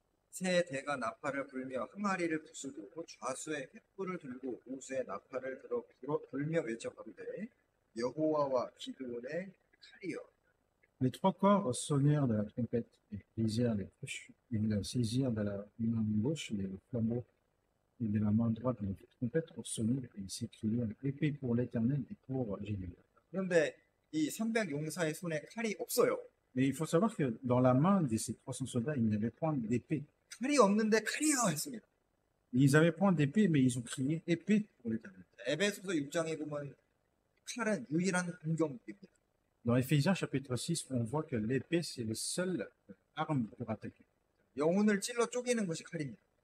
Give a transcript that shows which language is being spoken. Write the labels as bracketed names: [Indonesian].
[Korean] 새 대가 나팔을 불며 항아리를 부수고 좌수에 횃불을 들고 우수에 나팔을 들어 불며 외쳐 가로되 여호와와 기드온의 칼이여. [French] Les trois corps sonnèrent de la trompette et brisèrent les cruches. Ils saisirent de la main gauche les flambeaux et de la main droite les trompettes pour sonner et ils s'écrièrent épée pour l'Éternel et pour Jésus. [Korean] 그런데 이 300 용사의 손에 칼이 없어요. [French] Mais il faut savoir que dans la main de ces 300 soldats, il n'y avait point d'épée. [Korean] 칼이 없는데 칼이여 했습니다. [French] Ils avaient point d'épée, mais ils ont crié épée pour l'Éternel. [Korean] 에베소서 6장에 보면 칼은 유일한 공격입니다. [French] Dans Éphésiens chapitre 6, on voit que l'épée, c'est le seul arme pour attaquer. [Korean] 영혼을 찔러 쪼개는 것이 칼입니다.